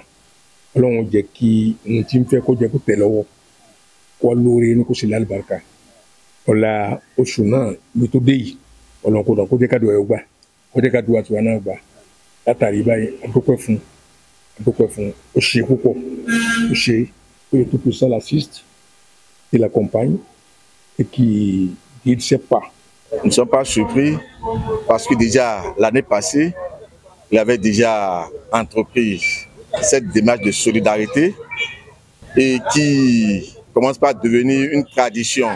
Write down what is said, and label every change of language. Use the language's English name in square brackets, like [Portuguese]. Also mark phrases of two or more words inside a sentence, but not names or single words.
[Yoruba] Ọlọ́run jẹ́ kí ohun tí ń fẹ́ kó jẹ́ kó tẹ̀ lọ́wọ́, kó lóore inú kó sì lálùbáríkà. Ọlá oṣù náà ló tó dé yìí, Ọlọ́run kó dà kó jẹ́ ká dùn ẹ̀ gbà, kó jẹ́ ká dùn àtiwá náà gbà. Látàrí báyìí, adúpẹ́ fún, ó ṣe púpọ̀, ó ṣe pé [French] tout pour ça l'assiste. Il l'accompagne et qui ne sait pas. Nous ne sommes pas surpris parce que déjà l'année passée, il avait déjà entrepris cette démarche de solidarité et qui commence par devenir une tradition.